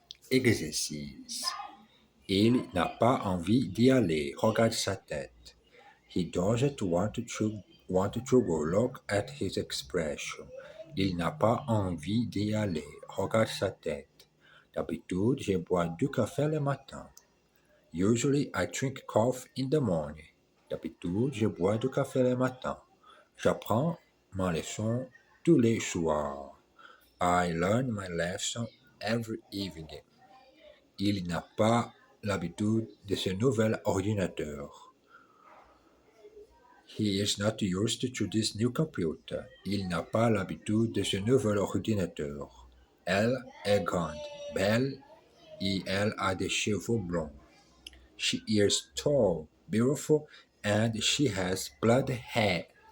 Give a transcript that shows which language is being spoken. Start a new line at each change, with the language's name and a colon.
French: Exercice. Il n'a pas envie d'y aller. Regarde sa tête.
English: He doesn't want to go. Look at his expression.
French: Il n'a pas envie d'y aller. Regarde sa tête. D'habitude, je bois du café le matin.
English: Usually, I drink coffee in the morning.
French: D'habitude, je bois du café le matin. J'apprends ma leçon tous les soirs.
English: I learn my lesson every evening.
French: Il n'a pas l'habitude de ce nouvel ordinateur.
English: He is not used to this new computer.
French: Il n'a pas l'habitude de ce nouvel ordinateur. Elle est grande, belle et elle a des cheveux blonds.
English: She is tall, beautiful, and she has blonde hair.